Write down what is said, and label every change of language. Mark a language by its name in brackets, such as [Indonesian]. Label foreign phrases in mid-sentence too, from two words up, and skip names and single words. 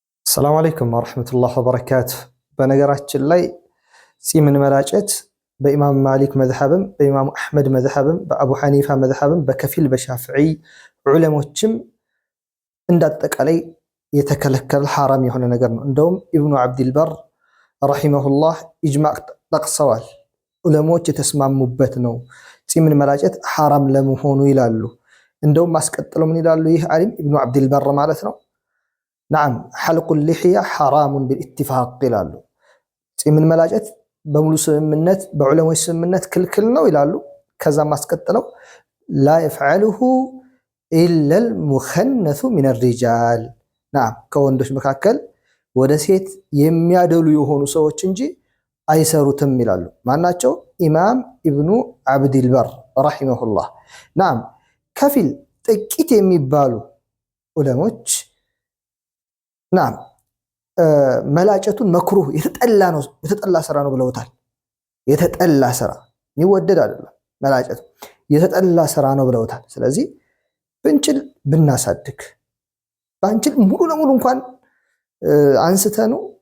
[Arabic] السلام عليكم ورحمة الله وبركاته. [Amharic] በነገራችን ላይ ጺምን መላጨት በኢማም ማሊክ መዝሐብም በኢማም አህመድ መዝሐብም በአቡ ሐኒፋ መዝሐብም በከፊል በሻፊዒ ዑለሞችም እንዳጠቃላይ የተከለከለ ሐራም የሆነ ነገር ነው። እንደውም ኢብኑ አብዱል በር ረሂመሁላህ ኢጅማዕ ጠቅሰዋል። ዑለሞች የተስማሙበት ነው ጺምን መላጨት ሐራም ለመሆኑ ይላሉ። እንደውም አስቀጥለው ምን ይላሉ? ይህ ዓሊም ኢብኑ አብዱል በር ማለት ነው [Arabic] نعم حلق اللحية حرام بالاتفاق [Amharic] ይላሉ። ጺምን መላጨት በሙሉ ስምምነት በዑለሞች ስምምነት ክልክል ነው ይላሉ። ከዛ ማስቀጥለው [Arabic] لا يفعله إلا المخنث من الرجال نعم [Amharic] ከወንዶች መካከል ወደ ሴት የሚያደሉ የሆኑ ሰዎች እንጂ አይሰሩትም ይላሉ። ማናቸው? ኢማም ኢብኑ አብዱል በር ረሂመሁላህ። نعم ከፊል ጥቂት የሚባሉ ዑለሞች ናም መላጨቱን መክሩህ የተጠላ ስራ ነው ብለውታል። የተጠላ ስራ የሚወደድ አይደለም መላጨቱ የተጠላ ስራ ነው ብለውታል። ስለዚህ ብንችል ብናሳድግ ባንችል ሙሉ ለሙሉ እንኳን አንስተኑ